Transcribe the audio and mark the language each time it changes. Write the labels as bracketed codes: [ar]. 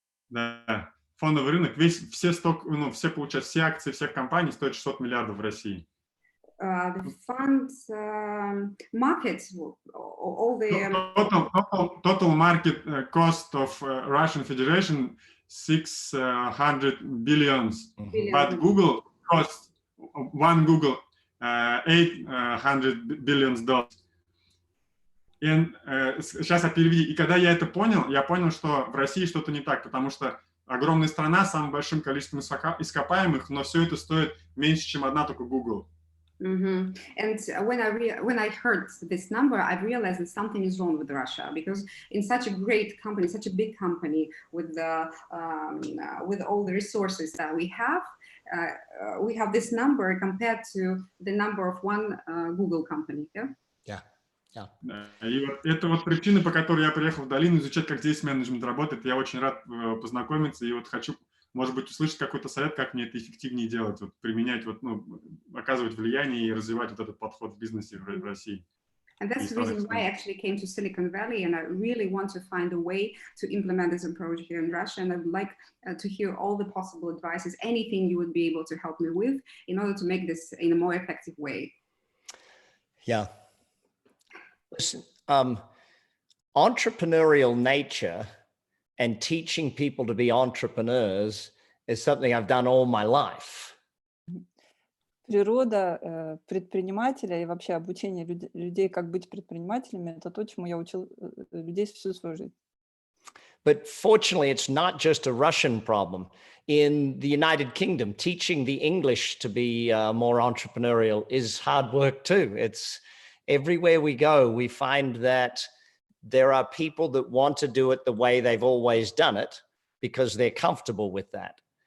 [ru] Да, фондовый рынок, все получают, все акции всех компаний стоят $600 миллиардов в России. [en] The fund markets, all the total market cost of Russian Federation 600 billions, but Google costs one Google $800 billions. [ru] И сейчас я переведу. И когда я это понял, я понял, что в России что-то не так, потому что огромная страна с самым большим количеством ископаемых, но все это стоит меньше, чем одна только Google. Mm-hmm. [en] And when I heard this number, I realized that something is wrong with Russia, because in such a great company, such a big company with all the resources that we have this number compared to the number of one Google company. Yeah. Yeah. Yeah. [ru] И вот это вот причина, по которой я приехал в долину изучать, как здесь менеджмент работает. Я очень рад познакомиться и вот хочу может быть, услышать какой-то совет, как мне это эффективнее делать, вот, применять, вот, ну, оказывать влияние и развивать вот этот подход в бизнесе в России. [en] And that's the reason why I actually came to Silicon Valley, and I really want to find a way to implement this approach here in Russia. And I'd like to hear all the possible advices, anything you would be able to help me with in order to make this in a more effective way. Yeah. Listen, entrepreneurial nature and teaching people to be entrepreneurs is something I've done all my life. [ru] Природа предпринимателя и вообще обучение людей, как быть предпринимателями, это то, чему я учил людей всю свою жизнь. [en] But fortunately, it's not just a Russian problem. In the United Kingdom, teaching the English to be more entrepreneurial is hard work too. It's everywhere we go, we find that there are people that want to do it the way they've always done it because they're comfortable with that.